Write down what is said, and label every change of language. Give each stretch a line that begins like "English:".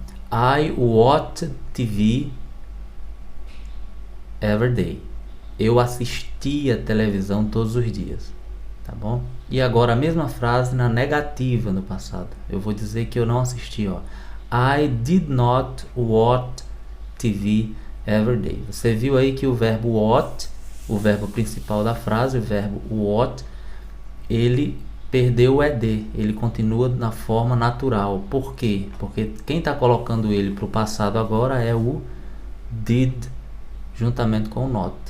English: I watch TV every day.
Portuguese: Eu assistia televisão todos os dias, tá bom? E agora a mesma frase na negativa no passado. Eu vou dizer que eu não assisti, ó.
English: I did not watch TV every day.
Portuguese: Você viu aí que o verbo watch, o verbo principal da frase, o verbo watch, ele perdeu o ed, ele continua na forma natural. Por quê? Porque quem está colocando ele para o passado agora é o did, juntamente com o not.